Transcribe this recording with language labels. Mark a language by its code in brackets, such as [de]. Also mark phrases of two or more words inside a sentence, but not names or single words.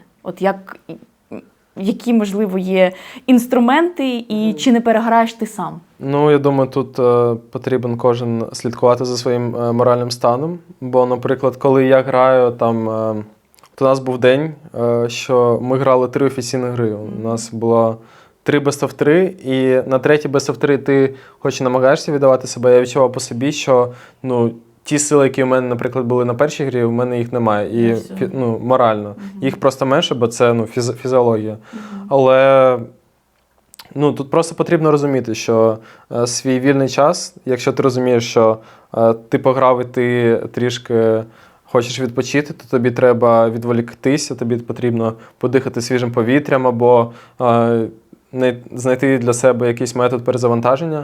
[uk] От які, можливо, є інструменти і чи не переграєш ти сам? Ну, я думаю, тут потрібен кожен слідкувати за своїм моральним станом. Бо, наприклад, коли я граю, у нас був день, що ми грали 3 офіційні гри. У нас було 3 [en] best of [uk] 3, і на 3-й [en] best of [uk] 3 ти хоч і намагаєшся віддавати себе, я відчував по собі, що ті сили, які у мене, наприклад, були на першій грі, у мене їх немає. І морально. Їх просто менше, бо це фізіологія. Але тут просто потрібно розуміти, що свій вільний час, якщо ти розумієш, що ти пограв і ти трішки хочеш відпочити, то тобі треба відволіктися, тобі потрібно подихати свіжим повітрям або знайти для себе якийсь метод перезавантаження.